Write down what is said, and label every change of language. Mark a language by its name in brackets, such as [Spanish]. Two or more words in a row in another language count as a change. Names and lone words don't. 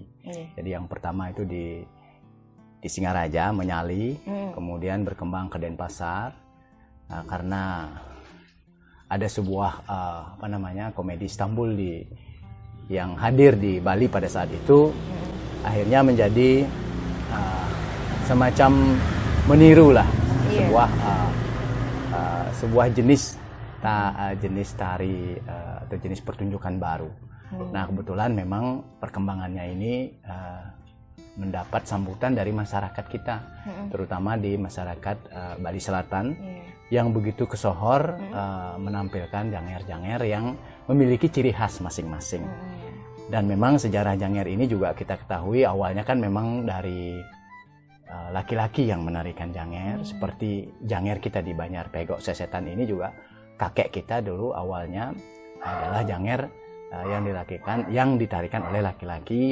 [Indonesian] Jadi yang pertama itu di Singaraja, Menyali, kemudian berkembang ke Denpasar karena ada sebuah komedi Istanbul yang hadir di Bali pada saat itu, akhirnya menjadi semacam meniru lah sebuah jenis tari atau jenis pertunjukan baru. Nah, kebetulan memang perkembangannya ini mendapat sambutan dari masyarakat kita, terutama di masyarakat Bali Selatan yang begitu kesohor menampilkan janger-janger yang memiliki ciri khas masing-masing. Dan memang sejarah janger ini juga kita ketahui awalnya kan memang dari laki-laki yang menarikan janger, seperti janger kita di Banjar Pegok Sesetan ini juga kakek kita dulu awalnya adalah janger yang ditarikan oleh laki-laki.